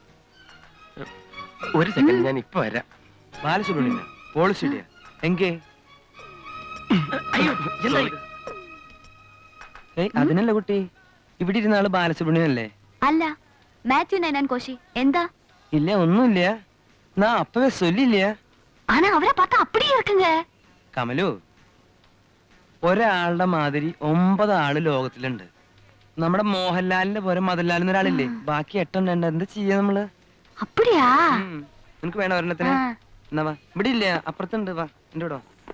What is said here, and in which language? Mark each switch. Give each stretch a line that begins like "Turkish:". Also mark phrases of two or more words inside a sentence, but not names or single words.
Malayalam: ഒരു സെക്കൻഡ്, ഞാൻ ഇപ്പൊ വരാം. ബാലസുബ്രഹ്മണ്യ പോളിസിഡിയ എങ്കേ? അതിനല്ല കുട്ടി, ഇവിടെ ഇരുന്ന ആള് ബാലസുബ്രഹ്മണ്യൻ അല്ലേ? അല്ല, മാത്യു നൈനാൻ കോശി. എന്താ? ഇല്ല, ഒന്നുമില്ല.
Tamil: நான் அப்பவே சொல்லிலையா? ஆனா அவரை பார்த்தா அப்படியே இருக்குங்க.
Malayalam: കമലു, ഒരാളുടെ മാതിരി 9 ആള് ലോകത്തിലുണ്ട്. നമ്മുടെ മോഹൻലാലിന്റെ പോലെ മദൻലാൽ ഒരാളില്ലേ, ബാക്കി 8 ഉണ്ട്. എന്താ ചെയ്യാ നമ്മള്?
Tamil: அப்படியா?
Malayalam: നിനക്ക് വേണം ഒരെണ്ണത്തിന്? എന്നാ വാ, ഇവിടെ ഇല്ല, അപ്പുറത്തുണ്ട്. വാ എന്റെ കൂടെ.